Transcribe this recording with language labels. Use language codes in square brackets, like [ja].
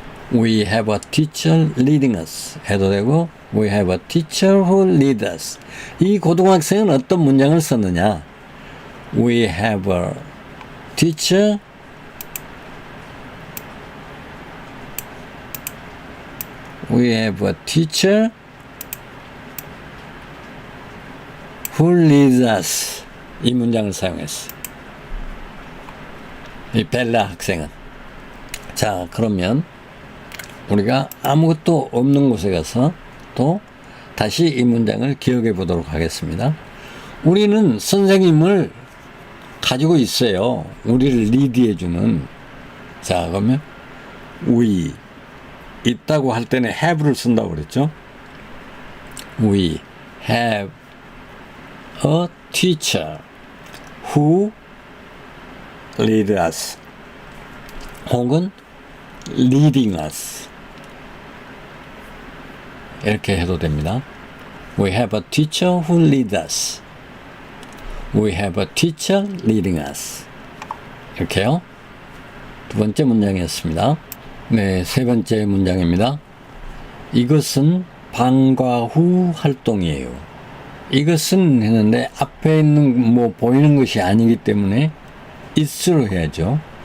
[en] We have a teacher leading us [ko] 해도 되고, [en] We have a teacher who leads us. [ko] 이 고등학생은 어떤 문장을 썼느냐? [en] We have a teacher who leads us. [ko] 이 문장을 사용했어요. 이 벨라 학생은. 자, 그러면 우리가 아무것도 없는 곳에 가서 또 다시 이 문장을 기억해 보도록 하겠습니다. 우리는 선생님을 가지고 있어요. 우리를 리드해주는. 자, 그러면 we 있다고 할 때는 have를 쓴다고 그랬죠. [en] We have a teacher who lead us. [ko] 혹은 [en] leading us. [ko] 이렇게 해도 됩니다. [en] We have a teacher who leads us. We have a teacher leading us. [ko] 이렇게요. 두 번째 문장이었습니다. 네, 세 번째 문장입니다. 이것은 방과 후 활동이에요. 이것은 했는데 앞에 있는 뭐 보이는 것이 아니기 때문에 is로 해야죠.